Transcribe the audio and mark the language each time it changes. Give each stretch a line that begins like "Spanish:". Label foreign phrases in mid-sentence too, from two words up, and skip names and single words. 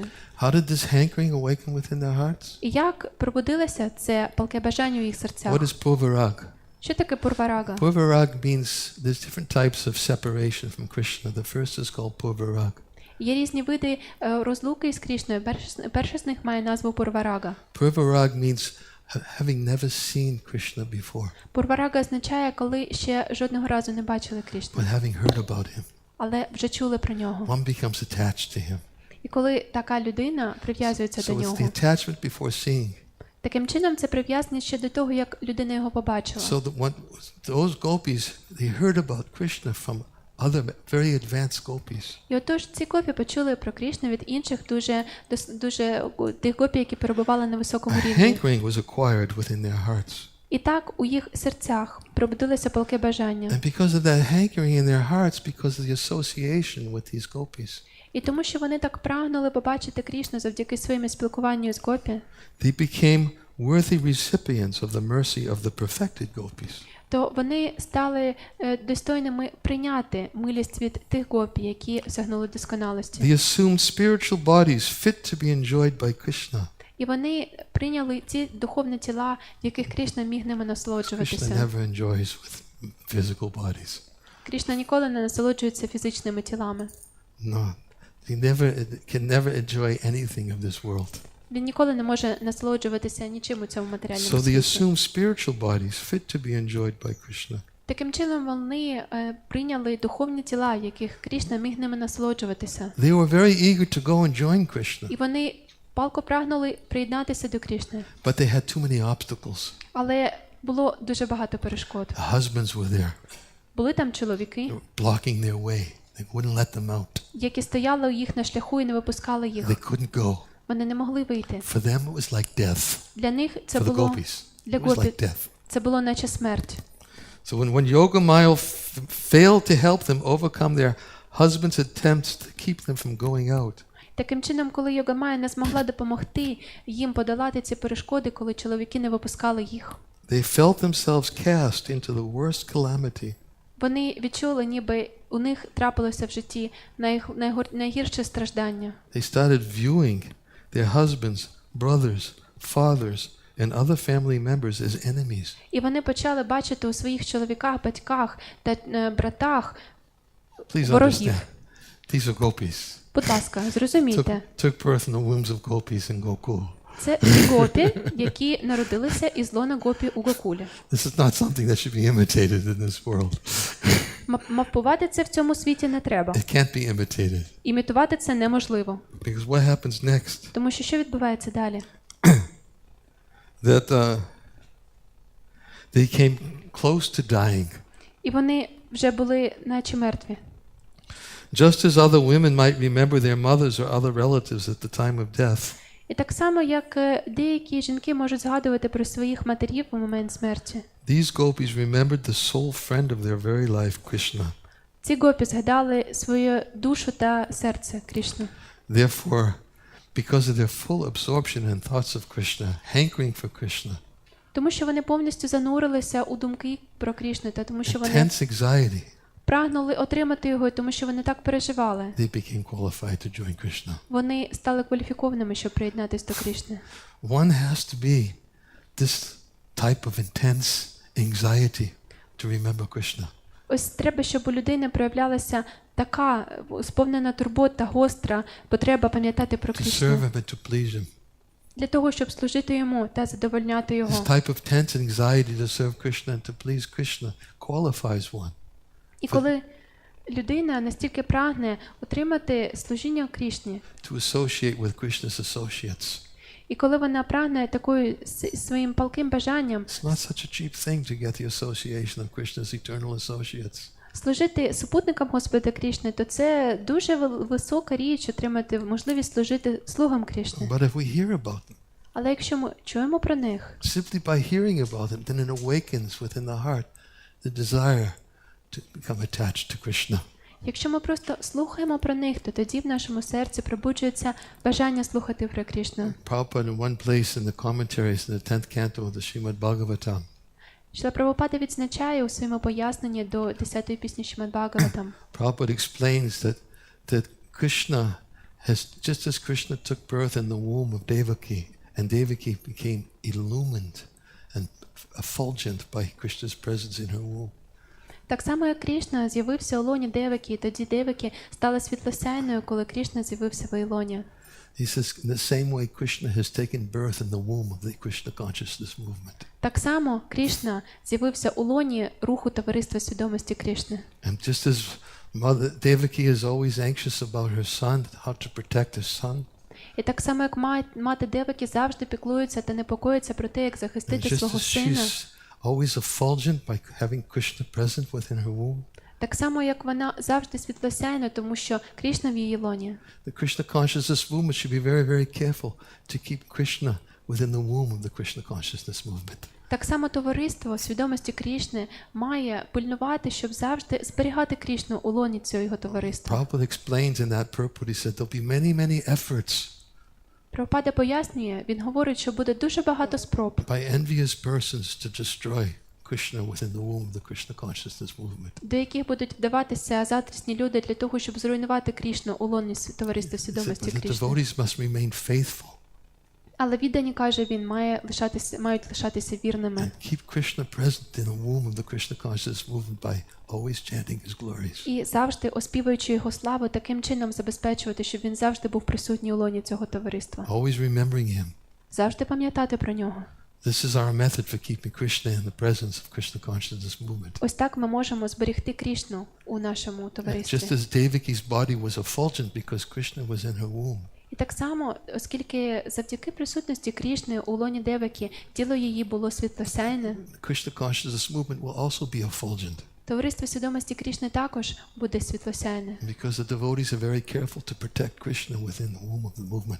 English: How did this hankering awaken within their hearts?
Ukrainian: І як пробудилося це палке бажання у їх серцях?
English: What is purvarag?
Ukrainian: Що таке пурварага?
English: Purvarag means there's different types of separation from Krishna. The first is called purvarag.
Ukrainian: Є різні види розлуки із Крішною. Перший з них має назву пурварага.
English: Purvarag means having never seen Krishna before,
Ukrainian: Пурварага означає, коли ще жодного разу не бачили Крішну,
English: but having heard about him.
Ukrainian: але вже чули про нього.
English: One becomes attached to him.
Ukrainian: І коли така людина прив'язується до
English: So it's
Ukrainian: нього,
English: the attachment before seeing.
Ukrainian: таким чином це прив'язаність ще до того, як людина його побачила.
English: So that those gopis, they heard about Krishna from other very advanced gopis.
Ukrainian: І отож ці гопі почули про Крішну від інших дуже тих гопі, які перебували на високому
English: A
Ukrainian: рівні.
English: hankering was acquired within their hearts.
Ukrainian: І так у їх серцях пробудилося палке бажання.
English: And because of that hankering in their hearts, because of the association with these gopis,
Ukrainian: І тому, що вони так прагнули побачити Крішну завдяки своєму спілкуванню з гопі,
English: they became worthy recipients of the mercy of the perfected gopis.
Ukrainian: то вони стали достойними прийняти милість від тих гопі, які осягнули досконалості.
English: The assumed spiritual bodies fit to be enjoyed by Krishna.
Ukrainian: І вони прийняли ці духовні тіла, в яких Крішна міг ними
English: Krishna
Ukrainian: насолоджуватися.
English: never enjoys with physical bodies.
Ukrainian: Крішна ніколи не насолоджується фізичними тілами.
English: No, he can never enjoy anything of this world.
Ukrainian: Він ніколи не може насолоджуватися нічим у цьому матеріальному
English: So the
Ukrainian: світі.
English: assumed spiritual bodies fit to be enjoyed by Krishna.
Ukrainian: Таким чином вони прийняли духовні тіла, в яких Крішна міг ними насолоджуватися.
English: They were very eager to go and join Krishna,
Ukrainian: І вони палко прагнули приєднатися до Крішни.
English: but they had too many obstacles.
Ukrainian: Але було дуже багато перешкод.
English: The husbands were there,
Ukrainian: Були там чоловіки,
English: they were blocking their way. They wouldn't let them out.
Ukrainian: які стояли у їх на шляху і не випускали їх.
English: They couldn't go.
Ukrainian: Вони не могли вийти.
English: For them, it was like death.
Ukrainian: Для них це
English: For the
Ukrainian: було
English: gopis,
Ukrainian: для
English: it was
Ukrainian: гопі
English: like death.
Ukrainian: це було наче смерть.
English: So when Yogamaya failed to help them overcome their husbands' attempts to keep them from going out,
Ukrainian: Таким чином, коли Йогамая не змогла допомогти їм подолати ці перешкоди, коли чоловіки не випускали їх,
English: they felt themselves cast into the worst calamity.
Ukrainian: вони відчули, ніби у них трапилося в житті найгірше страждання.
English: They started viewing their husbands, brothers, fathers, and other family members as enemies.
Ukrainian: І вони почали бачити у своїх чоловіках, батьках та братах
English: Please
Ukrainian: ворогів.
English: understand. These are gopis.
Ukrainian: Будь ласка, зрозумійте.
English: Took birth in the wombs of gopis in Gokul.
Ukrainian: Це ті гопі, які народилися із лона гопі у Гокулі.
English: This is not something that should be imitated in this world.
Ukrainian: Мавпувати це в цьому світі не треба.
English: It can't be imitated.
Ukrainian: Імітувати це неможливо.
English: Because what happens next?
Ukrainian: Тому що відбувається далі?
English: That they came close to dying.
Ukrainian: І вони вже були наче мертві.
English: Just as other women might remember their mothers or other relatives at the time of death,
Ukrainian: І так само, як деякі жінки можуть згадувати про своїх матерів у момент смерті.
English: these gopis remembered the sole friend of their very life, Krishna.
Ukrainian: Ці гопі згадали свою душу та серце Крішну.
English: Therefore, because of their full absorption in thoughts of Krishna, hankering for Krishna,
Ukrainian: Тому що вони повністю занурилися у думки про Крішну, та тому що вони
English: intense anxiety,
Ukrainian: прагнули отримати його, тому що вони так переживали.
English: they became qualified to join Krishna.
Ukrainian: Вони стали кваліфікованими, щоб приєднатися до Крішни.
English: One has to be this type of intense anxiety to remember Krishna.
Ukrainian: Ось треба, щоб у людини проявлялася така сповнена турбота, гостра потреба пам'ятати про
English: To
Ukrainian: Крішну.
English: serve him and to please him.
Ukrainian: Для того, щоб служити йому та задовольняти
English: This
Ukrainian: його.
English: type of tense anxiety to serve Krishna and to please Krishna qualifies one.
Ukrainian: І коли людина настільки прагне отримати служіння Крішні,
English: To associate with Krishna's associates.
Ukrainian: і коли вона прагне такою своїм палким бажанням
English: It's not such a cheap thing to get the association of Krishna's eternal associates.
Ukrainian: служити супутникам Господа Крішни, то це дуже висока річ отримати можливість служити слугам Крішни.
English: But if we hear about them,
Ukrainian: Але якщо ми чуємо про них,
English: simply by hearing about them, then it awakens within the heart the desire to become attached to Krishna.
Ukrainian: Якщо ми просто слухаємо про них, то тоді в нашому серці пробуджується бажання слухати про Крішну.
English: Prabhupada in one place in the commentaries in the 10th canto of the Srimad Bhagavatam,
Ukrainian: Шрила Прабхупада відзначає у своєму поясненні до 10-ї пісні Шримад Бхагаватам.
English: Prabhupada explains that Krishna has, just as Krishna took birth in the womb of Devaki, and Devaki became illumined and effulgent by Krishna's presence in her womb.
Ukrainian: Так само, як Крішна з'явився у лоні Девакі, і тоді Девакі стала світлосяйною, коли Крішна з'явився в Ілоні.
English: He says, in the same way, Krishna has taken birth in the womb of the Krishna consciousness movement.
Ukrainian: Так само Крішна з'явився у лоні руху товариства свідомості Крішни.
English: And just as Mother Devaki is always anxious about her son, how to protect her son,
Ukrainian: І так само, як мати Девакі завжди піклується та непокоїться про те, як
English: and
Ukrainian: захистити
English: just
Ukrainian: свого
English: as
Ukrainian: сина,
English: she's always effulgent by having Krishna present within her womb,
Ukrainian: так само, як вона завжди світлосяйна, тому що Крішна в її лоні.
English: the Krishna consciousness movement should be very, very careful to keep Krishna within the womb of the Krishna consciousness movement.
Ukrainian: Так само товариство свідомості Крішни має пильнувати, щоб завжди зберігати Крішну у лоні цього його товариства.
English: Prabhupada explains in that purport, he said, there'll be many, many efforts
Ukrainian: Прабхупада пояснює, він говорить, що буде дуже багато спроб
English: by envious persons to destroy Krishna within the womb of the Krishna consciousness movement.
Ukrainian: до яких будуть вдаватися заздрісні люди для того, щоб зруйнувати Крішну у лоні товариства
English: He said,
Ukrainian: свідомості
English: but the
Ukrainian: Крішни.
English: devotees must remain faithful
Ukrainian: Але віддані, каже він, мають лишатися вірними.
English: and keep Krishna present in the womb of the Krishna consciousness movement by always chanting his glories.
Ukrainian: І завжди, оспівуючи його славу, таким чином забезпечувати, щоб він завжди був присутній у лоні цього товариства.
English: Always remembering him.
Ukrainian: Завжди пам'ятати про нього.
English: This is our method for keeping Krishna in the presence of Krishna consciousness movement.
Ukrainian: Ось так ми можемо зберегти Крішну у нашому
English: And
Ukrainian: товаристві.
English: just as Devaki's body was effulgent because Krishna was in her womb,
Ukrainian: І так само, оскільки завдяки присутності Крішни у лоні Девакі тіло її було світлосяйне,
English: the Krishna consciousness movement will also be effulgent
Ukrainian: товариство свідомості Крішни також буде світлосяйне.
English: because the devotees are very careful to protect Krishna within the womb of the movement.